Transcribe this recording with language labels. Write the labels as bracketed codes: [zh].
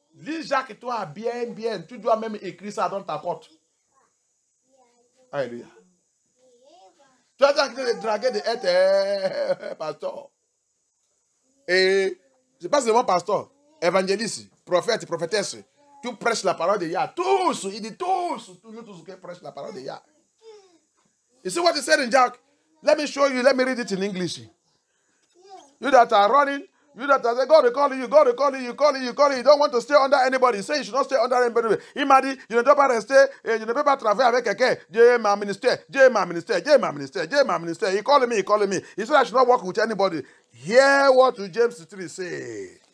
[fr] Lis Jacques 3, bien, bien. Tu dois même écrire ça dans ta porte. Alléluia. Tu as en train de draguer de être pasteur. Et c'est pas seulement pasteur, évangéliste, prophète, prophétesse. Tu prêches la parole de Yah. Tous, il dit tous qui prêchent la parole de Yah. [en] You see what he said in Jack? Let me show you, let me read it in English. You that are running, you that are God calling you, God calling you, you don't want to stay under anybody. Say you should not stay under anybody. [fr] Il m'a dit, je ne dois pas rester, et je ne peux pas travailler avec quelqu'un. Dieu m'a ministère, Dieu m'a ministère, Dieu m'a ministère, Dieu m'a ministère. [en] He calling me, he calling me. He said I should not work with anybody. Hear what James 3 say.